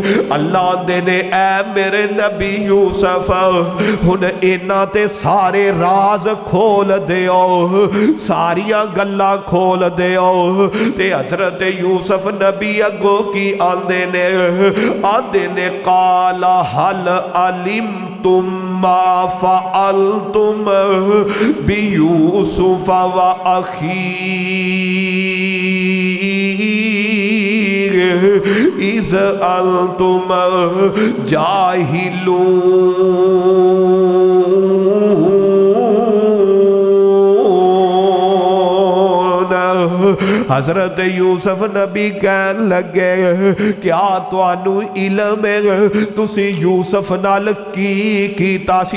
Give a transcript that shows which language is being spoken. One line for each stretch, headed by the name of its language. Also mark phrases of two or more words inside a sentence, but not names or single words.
Punjabi: اللہ دسدے نے اے میرے نبی یوسف ہن انہاں تے سارے راز کھول دیو، ساریاں گلاں کھول دیو. تے حضرت یوسف نبی اگوں کی آکھدے نے
Arabic: قال هل علمتم ما فعلتم بيوسف وأخيه إذ أنتم جاهلون.
Punjabi: حضرت یوسف نبی کہن لگے کیا تہانوں علم ہے تسی یوسف نال کی کیتا سی?